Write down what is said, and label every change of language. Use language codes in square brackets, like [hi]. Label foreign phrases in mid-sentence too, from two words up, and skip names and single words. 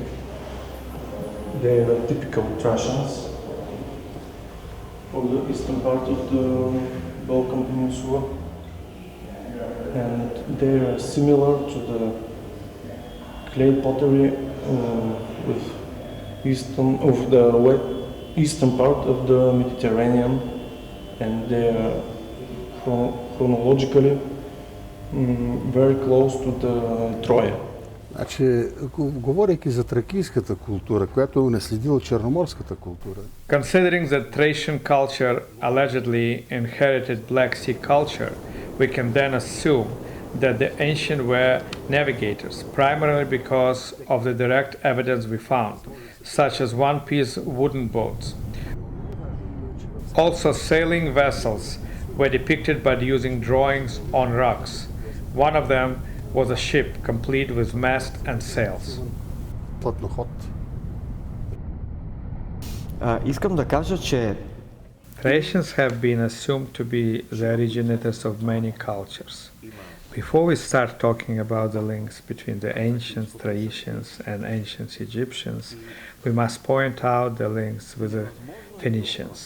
[en] They are typical Thracians for the eastern part of the Balkan Peninsula, and they are similar to the clay pottery with eastern part of the Mediterranean, and they are chronologically very close to the Troya. [bg] Значи, говорейки за тракийската култура, която е унаследила черноморската култура. [en] Considering the Thracian culture allegedly inherited Black Sea culture, we can then assume that the ancients were navigators, primarily because of the direct evidence we found, such as one-piece wooden boats. Also, sailing vessels were depicted by using drawings on rocks. One of them was a ship complete with mast and sails. [bg] Искам да кажа, че [en] Thracians have been assumed to be the originators of many cultures. Before we start talking about the links between the ancient Thracians and ancient Egyptians, we must point out the links with the Phoenicians.